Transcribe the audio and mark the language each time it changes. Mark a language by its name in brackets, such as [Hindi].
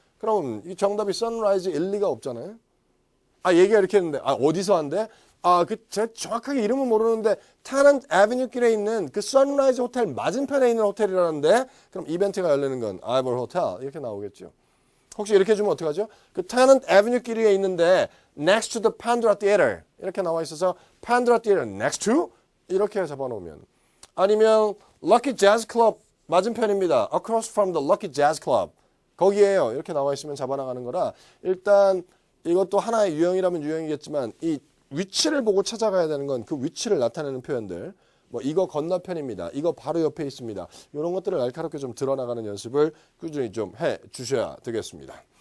[Korean] 그럼 이 정답이 선라이즈 일리가 없잖아요. 얘기가 이렇게 했는데 어디서 한대? 제가 정확하게 이름은 모르는데 타는 애비뉴길에 있는 그 선라이즈 호텔 맞은편에 있는 호텔이라는데 그럼 이벤트가 열리는 건 아이벌 호텔 이렇게 나오겠죠. 혹시 이렇게 주면 어떡하죠? 그 타는 애비뉴길에 있는데 [English] next to the Pandora Theater [Korean] 이렇게 나와 있어서 Pandora Theater next to 이렇게 잡아놓으면 아니면 Lucky Jazz Club 맞은편입니다. [English] Across from the Lucky Jazz Club [Korean] 거기에요. 이렇게 나와 있으면 잡아나가는 거라 일단 이것도 하나의 유형이라면 유형이겠지만 이 위치를 보고 찾아가야 되는 건 그 위치를 나타내는 표현들 뭐 이거 건너편입니다. 이거 바로 옆에 있습니다. 이런 것들을 날카롭게 좀 드러나가는 연습을 꾸준히 좀 해 주셔야 되겠습니다.